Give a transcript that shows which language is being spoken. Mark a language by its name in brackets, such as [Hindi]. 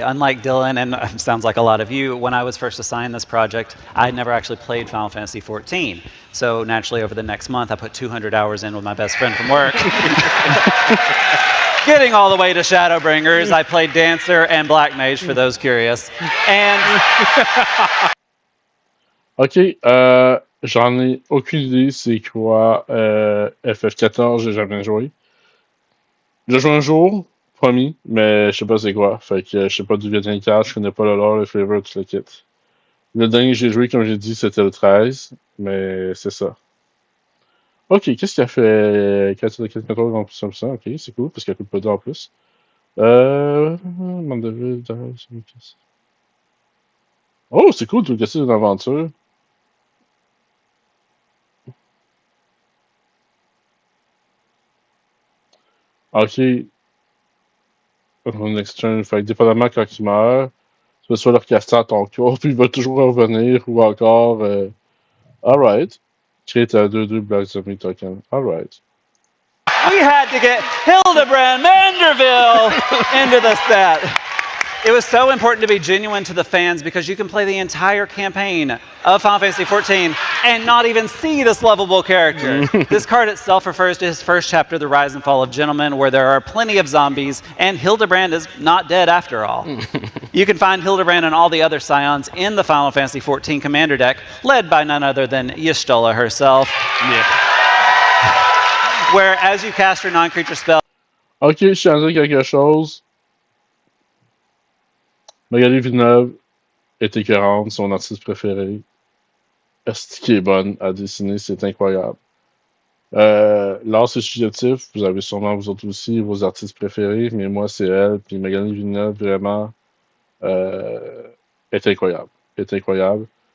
[English] Unlike Dylan, and sounds like a lot of you, when I was first assigned this project, I had never actually played Final Fantasy XIV. So naturally, over the next month, I put 200 hours in with my best friend from work. Getting all the way to Shadowbringers, I played Dancer and Black Mage, for those curious. And... [French] Ok, j'en ai aucune idée c'est quoi FF14, j'ai jamais joué. J'ai joué un jour, promis, mais je sais pas c'est quoi. Fait que je sais pas d'où vient les cartes, je connais pas le lore, le flavor, tout le kit. Le dernier que j'ai joué, comme j'ai dit, c'était le 13, mais c'est ça. Ok, qu'est-ce qu'il a fait 4 contrôles en plus comme ça? Ok, c'est cool, parce qu'il coûte pas d'or en plus. Mandeville, oh, c'est cool, tout le casser d'une aventure. Ok. [English] Next turn, [French] fait que dépendamment quand il meurt, tu peux soit le recaster à ton corps, puis il va toujours revenir, ou encore... [English] alright. Create a 2/2 Black Zombie token. Alright. We had to get Hildebrand Manderville into the set. It was so important to be genuine to the fans because you can play the entire campaign of Final Fantasy XIV and not even see this lovable character. This card itself refers to his first chapter, The Rise and Fall of Gentlemen, where there are plenty of zombies, and Hildebrand is not dead after all. You can find Hildebrand and all the other scions in the Final Fantasy XIV Commander deck, led by none other than Y'shtola herself. Yeah. Where, as you cast your non-creature spell... [French] Ok, je tiens à dire quelque chose. Magali Villeneuve est écœurante, son artiste préféré. Est-ce qui est bonne à dessiner, c'est incroyable. L'art, c'est subjectif, vous avez sûrement vous autres aussi vos artistes préférés, mais moi, c'est elle, puis Magali Villeneuve, vraiment, est incroyable. Est incroyable.